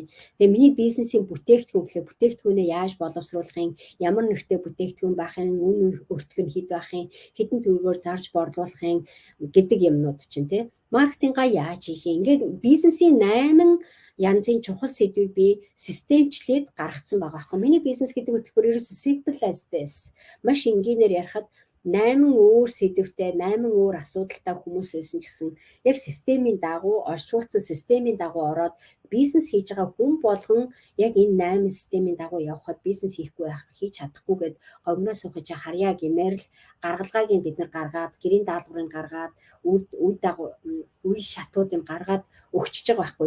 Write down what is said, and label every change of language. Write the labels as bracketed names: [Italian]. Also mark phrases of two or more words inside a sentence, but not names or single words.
[Mongolian] Тэгээ миний бизнесийн бүтээгдэхүүн гэхээ бүтээгдэхүүнээ яаж боловсруулах юм, ямар нэртэй бүтээгдэхүүн байх юм, үн өртөх нь хэд байх юм, хэдэн төгрөгөөр зарж борлуулах юм гэдэг юмнууд чинь тий. Маркетингаа яаж хийх юм. Ингээд бизнесийн 8 янзын чухал сэдвийг би системчлээд гаргацсан байгаа байхгүй. Миний бизнес гэдэг хөтөлбөр ерөөсөө [English] simple as this. [Mongolian] Маш энгийнээр ярихад 8 өөр сэдвтэй 8 өөр асуудалтай хүмүүс байсан ч гэсэн яг системийн дагуу орчуулсан системийн дагуу ороод бизнес хийж байгаа хүн болгон яг энэ 8 системийн дагуу явхад бизнес хийхгүй хийж чадахгүйгээд гогноо сухаж харьяа гэмээр л гаргалгааг нь бид нар гаргаад гэрийн даалгаврыг гаргаад үе шатуудыг гаргаад өгчөж байгаа байхгүй.